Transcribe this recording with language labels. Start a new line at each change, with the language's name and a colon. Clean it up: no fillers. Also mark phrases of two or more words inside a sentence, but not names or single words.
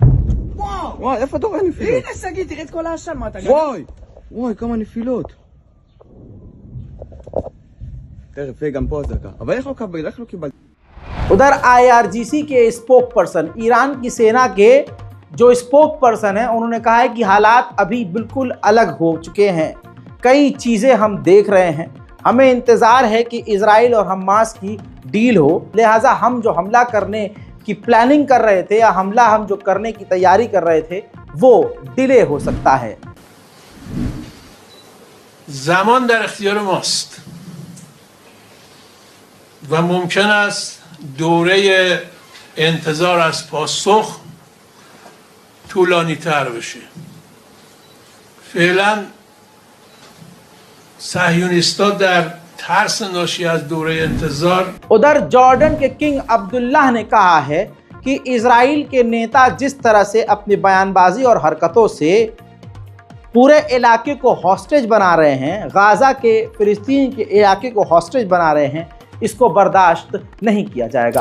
Hebrew: וואי, איפה אתה רואה נפילות? הנה שגיא, תראה את כל העשן, מה אתה גדול? וואי, כמה נפילות. תכף, גם פה אזעקה. אבל איך לא קיבלתי?
Hindi: उधर IRGC के स्पोक पर्सन, ईरान की सेना के जो स्पोक पर्सन है, उन्होंने कहा है कि हालात अभी बिल्कुल अलग हो चुके हैं। कई चीज़ें हम देख रहे हैं। हमें इंतज़ार है कि इजराइल और हमास की डील हो, लिहाजा हम जो हमला करने की प्लानिंग कर रहे थे या हमला हम जो करने की तैयारी कर रहे थे वो डिले हो सकता है।
Persian: زمان در اختیار ماست و ممکن است دوره انتظار از پاسخ طولانی تر بشه. فعلا صهیونیست‌ها در ترس ناشی از دوره انتظار
Hindi: उधर जॉर्डन के किंग अब्दुल्लाह ने कहा है कि इजराइल के नेता जिस तरह से अपनी बयानबाजी और हरकतों से पूरे इलाके को हॉस्टेज बना रहे हैं, गाज़ा के फिलिस्तीन के इलाके को हॉस्टेज बना रहे हैं, इसको बर्दाश्त नहीं किया जाएगा।